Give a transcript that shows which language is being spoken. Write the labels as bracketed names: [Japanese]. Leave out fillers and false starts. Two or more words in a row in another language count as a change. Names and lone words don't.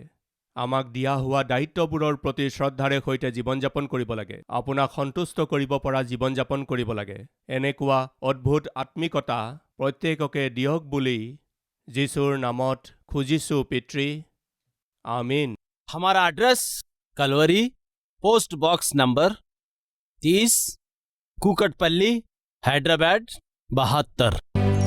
[Assamese] আমাক দিয়া হোৱা দায়িত্ববোৰৰ প্ৰতি শ্ৰদ্ধাৰে সৈতে জীৱন যাপন কৰিব লাগে। আপোনাক সন্তুষ্ট কৰিব পৰা জীৱন যাপন কৰিব লাগে। এনেকুৱা অদ্ভুত আত্মিকতা প্ৰত্যেককে দিয়ক বুলি যীশুৰ নামত খুজিছোঁ পিতৃ। আমিন। [Hindi] हमारा एड्रेस कलवरी, पोस्ट बॉक्स नंबर 30, कुकटपल्ली, हैदराबाद 72।